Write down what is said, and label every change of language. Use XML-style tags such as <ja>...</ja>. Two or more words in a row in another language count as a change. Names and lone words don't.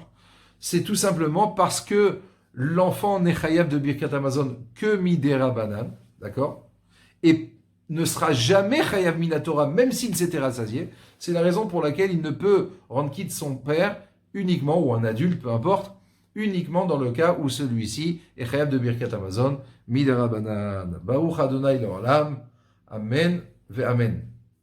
<fr>C'est tout simplement parce que l'enfant n'est chayav de</fr> <he>ברכת המזון</he> <fr>que Miderabanan, d'accord? Et ne sera jamais</fr> <he>חייב מן התורה,</he> <fr>même s'il s'était rassasié. C'est la raison pour laquelle il ne peut rendre quitte son père uniquement, ou un adulte, peu importe, uniquement dans le cas où celui-ci est chayav de</fr> <he>ברכת המזון מדרבנן. ברוך אדוני לעולם. אמן ואמן.</he>